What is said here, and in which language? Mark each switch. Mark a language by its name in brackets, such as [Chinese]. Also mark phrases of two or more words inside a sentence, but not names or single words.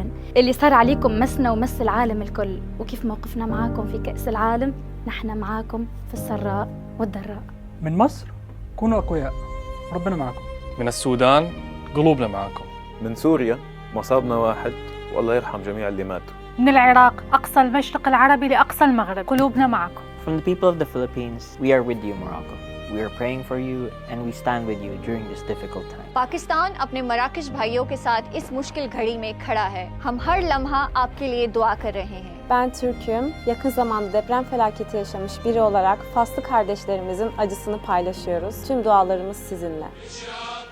[Arabic] اللي صار عليكم مسنا ومس العالم الكل، وكيف موقفنا معاكم في كأس العالم نحن معاكم في السراء والضراء. من مصر كونوا أقوياء، ربنا معكم. من السودان قلوبنا معاكم. من سوريا مصابنا واحد والله يرحم جميع اللي ماتوا. من العراق أقصى المشرق العربي لأقصى المغرب، قلوبنا معكم. [English] From the people of the Philippines, we are with you, Morocco. We are praying for you and we stand with you during this difficult time. [Urdu] پاکستان اپنے مراکش بھائیوں کے ساتھ اس مشکل گھڑی میں کھڑا ہے. ہم ہر لمحہ آپ کے لیے دعا کر رہے ہیں. [Turkish] Ben Türk'üm. Yakın zamanda deprem felaketi yaşamış biri olarak Faslı kardeşlerimizin acısını paylaşıyoruz. Tüm dualarımız sizinle.